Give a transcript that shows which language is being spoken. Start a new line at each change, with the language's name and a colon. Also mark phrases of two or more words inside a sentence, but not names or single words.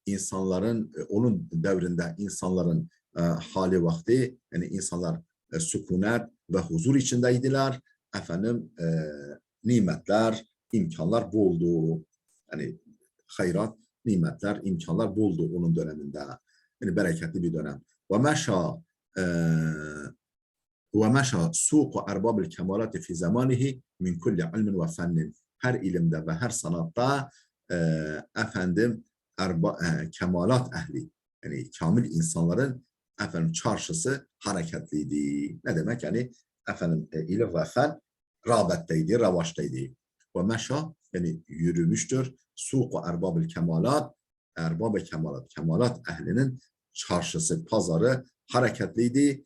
Turkish: insanların onun devrinde insanların hali vakti yani insanlar sükunet ve huzur içindeydiler. Efendim nimetler, imkanlar boldu. Yani hayrat, nimetler, imkanlar boldu onun döneminde. Yani bereketli bir dönem.
Arabic: ومشى ومشى سوق أرباب الكمالات في زمانه من كل علم وفن
Turkish: her ilimde ve her sanatta efendim kemalat ehli yani kamil insanların efendim çarşısı hareketliydi. Ne demek yani efendim ilim ve fen rağbetteydi, ravaçtaydı.
Arabic: ومشى
Turkish: yani yürümüştür.
Arabic: سوق أرباب الكمالات
Turkish: erbab-ı kemalat kemalat ehlinin çarşısı, pazarı hareketliydi.